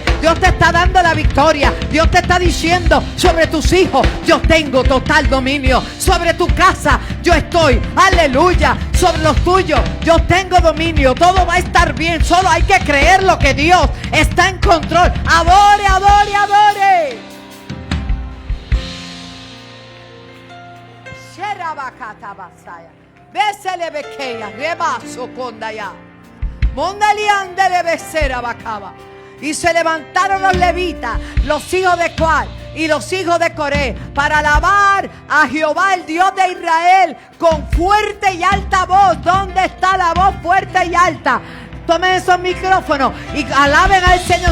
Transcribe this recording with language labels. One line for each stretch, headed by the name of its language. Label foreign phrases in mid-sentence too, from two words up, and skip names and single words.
Spanish: Dios te está dando la victoria. Dios te está diciendo: sobre tus hijos yo tengo total dominio. Sobre tu casa yo estoy, aleluya. Sobre los tuyos yo tengo dominio. Todo va a estar bien. Solo hay que creer lo que Dios está en control. Adore, adore, adore. Bésele bequeya, rebaso condaya. Mondaliande le besera bacaba. Y se levantaron los levitas, los hijos de Coat y los hijos de Coré, para alabar a Jehová, el Dios de Israel, con fuerte y alta voz. ¿Dónde está la voz fuerte y alta? Tomen esos micrófonos y alaben al Señor.